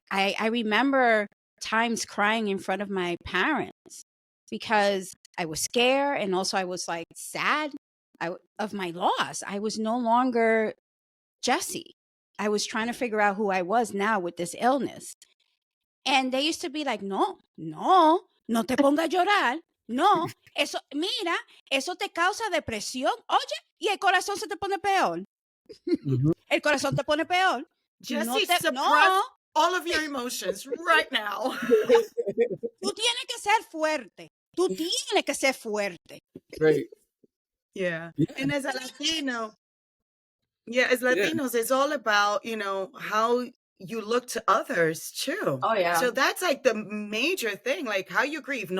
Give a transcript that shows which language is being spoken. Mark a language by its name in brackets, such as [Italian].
[English] I remember times crying in front of my parents because I was scared and also I was like sad of my loss. I was no longer Jessie. I was trying to figure out who I was now with this illness. And they used to be like, [Spanish] no, no, no te pongas a llorar. No, eso, mira, eso te causa depresión. Oye, y el corazón se te pone peor. Mhm. El corazón te pone peor. Jesse, No, [English] suppress all of your emotions right now. [Spanish] tú tienes que ser fuerte. Tú tienes que ser fuerte. [English] Right. Yeah. Yeah. And as a Latino, as Yeah. Latinos, it's all about, how you look to others too. Oh yeah. So that's like the major thing, like how you grieve.